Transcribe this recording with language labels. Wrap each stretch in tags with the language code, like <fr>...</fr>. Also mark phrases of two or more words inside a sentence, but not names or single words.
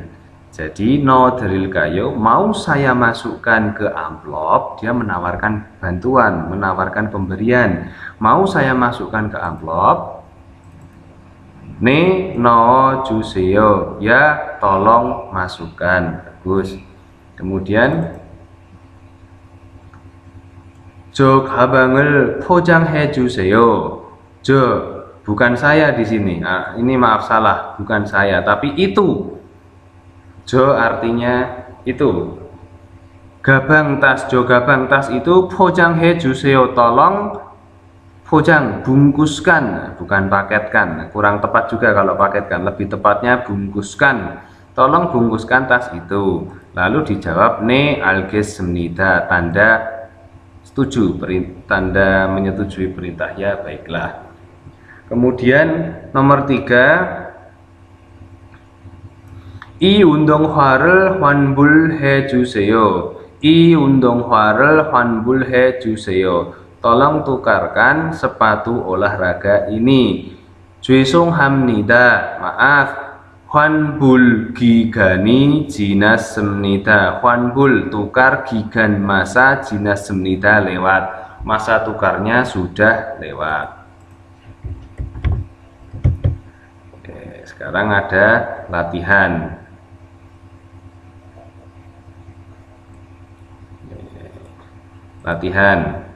<id>Jadi</id> <ko>넣어 드릴까요,</ko> <id>mau saya masukkan ke amplop, dia menawarkan bantuan, menawarkan pemberian. Mau saya masukkan ke amplop,</id> <ko>네 넣어 주세요,</ko> <id>ya tolong masukkan. Bagus. Kemudian</id> <ko>저 가방을 포장해 주세요.</ko> <id>Jo, bukan saya di sini. Nah, ini maaf salah, bukan saya, tapi itu. Jo artinya itu. Gabang tas,</id> <ko>저 가방</ko> <id>tas itu</id> <ko>포장해 주세요,</ko> <id>tolong pojang, bungkuskan, bukan paketkan. Kurang tepat juga kalau paketkan, lebih tepatnya bungkuskan. Tolong bungkuskan tas itu. Lalu dijawab</id> <ko>네 알겠습니다,</ko> <id>tanda setuju, tanda menyetujui perintah, ya baiklah. Kemudian nomor 3,</id> <ko>이 운동화를 환불해 주세요. 이 운동화를 환불해 주세요.</ko> <id>Tolong tukarkan sepatu olahraga ini.</id> <ko>죄송합니다. Maaf. 환불 기간이 지났습니다.</ko> <id>환불 tukar, gigan masa, 지났습니다 lewat. Masa tukarnya sudah lewat. Oke, sekarang ada latihan. Latihan.</id>